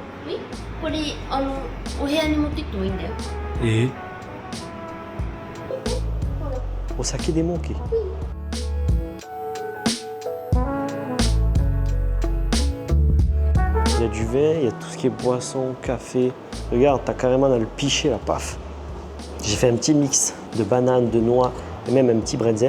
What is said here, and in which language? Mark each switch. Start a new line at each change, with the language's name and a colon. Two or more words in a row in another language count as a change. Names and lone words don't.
Japanese: これお部屋に持って行ってもいいんだよ。お酒でも OK.
French: Il y a du vin, il y a tout ce qui est boisson, café. Regarde, t'as carrément dans le pichet là, paf. J'ai fait un petit mix de bananes, de noix et même un petit bretzel.